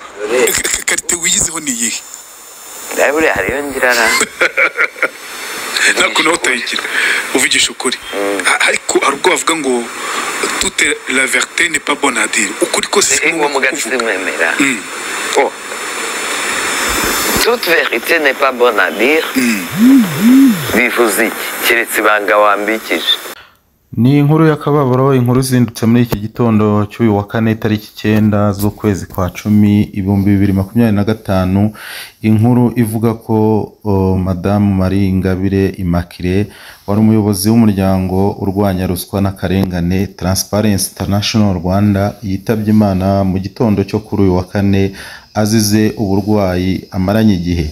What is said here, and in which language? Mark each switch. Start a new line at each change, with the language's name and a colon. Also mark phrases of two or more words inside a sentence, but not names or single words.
Kinyarwanda: karite wiyizeho ni iyihe? Ndabure hariyo ngirana nako nawe utayigira uvugisha ukuri, ariko hari ubwo bavuga ngo
French: toute la vérité n'est pas bonne à dire.
Kinyarwanda: Ukuri kose si ngombwa kuvuga.
French: Oh, toute vérité n'est pas bonne à dire.
Kinyarwanda: Bivuze iki keretse ibanga wambikije? Ni inkuru y'akababaro, inkuru zindutse muri iki gitondo cy'uyu wa kane tariki 9 z'ukwezi kwa 10 2025. Inkuru ivuga ko Madame Marie Ingabire Immaculée wari umuyobozi w'umuryango urwanya ruswa n'akarengane Transparency International Rwanda yitabye Imana mu gitondo cyo kuri uyu wa kane azize uburwayi amaranye igihe.